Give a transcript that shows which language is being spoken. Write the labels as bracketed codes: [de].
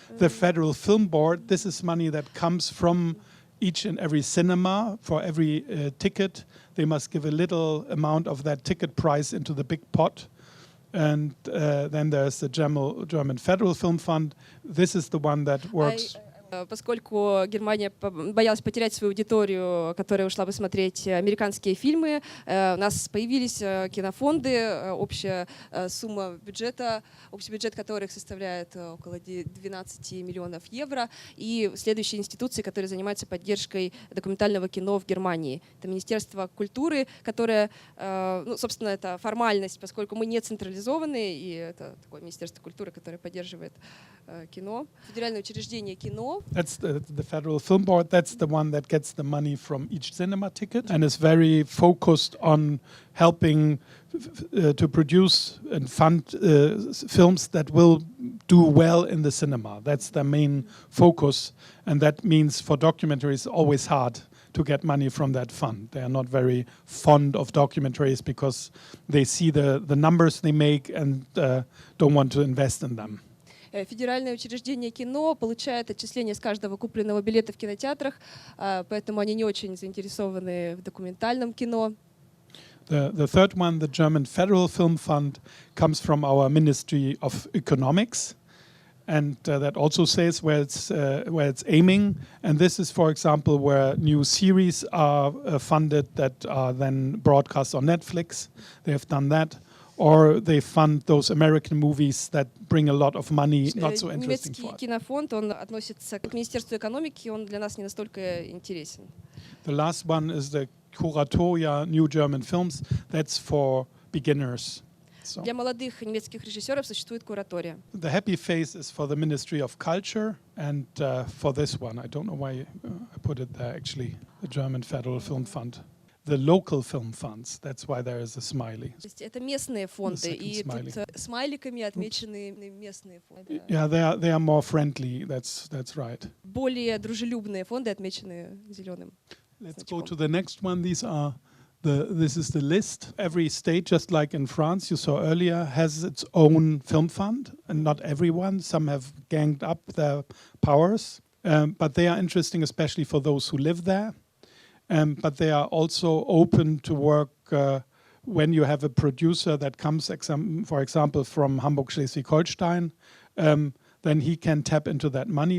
[en] The Federal Film Board, this is money that comes from each and every cinema. For every ticket, they must give a little amount of that ticket price into the big pot. And then there's the German Federal Film Fund. This is the one that works. [ru] Поскольку Германия боялась потерять свою аудиторию, которая ушла бы смотреть американские фильмы, у нас появились кинофонды, общая сумма бюджета, общий бюджет которых составляет около 12 миллионов евро, и следующие институции, которые занимаются поддержкой документального кино в Германии. Это Министерство культуры, которое, собственно, это формальность, поскольку мы не централизованы, и это такое Министерство культуры, которое поддерживает кино. Федеральное учреждение кино, кино. [en] That's the Federal Film Board. That's the one that gets the money from each cinema ticket and is very focused on helping to produce and fund films that will do well in the cinema. That's their main focus, and that means for documentaries always hard to get money from that fund. They are not very fond of documentaries because they see the numbers they make and don't want to invest in them. [ru] Федеральное учреждение кино получает отчисления с каждого купленного билета в кинотеатрах, поэтому они не очень заинтересованы в документальном кино. [en] The third one, the German Federal Film Fund, comes from our Ministry of Economics. And that also says where it's aiming. And this is, for example, where new series are funded that are then broadcast on Netflix. They have done that. Or they fund those American movies that bring a lot of money, not so interesting for us. [ru] Немецкий кинофонд, он относится к Министерству экономики, он для нас не настолько интересен. [en] The last one is the Kuratoria New German Films. That's for beginners. So. [ru] Для молодых немецких режиссеров существует куратория. [en] The happy face is for the Ministry of Culture, and for this one, I don't know why I put it there actually, the German Federal Film Fund. The local film funds, that's why there is a smiley. [ru] То есть это местные фонды, и тут смайликами отмечены местные фонды. [en] Yeah, they are more friendly, that's right. [ru] Более дружелюбные фонды отмечены зеленым. [en] Let's go to the next one. This is the list. Every state, just like in France, you saw earlier, has its own film fund, and not everyone. Some have ganged up their powers, but they are interesting, especially for those who live there. But they are also open to work when you have a producer that comes, for example, from Hamburg, Schleswig-Holstein, then he can tap into that money.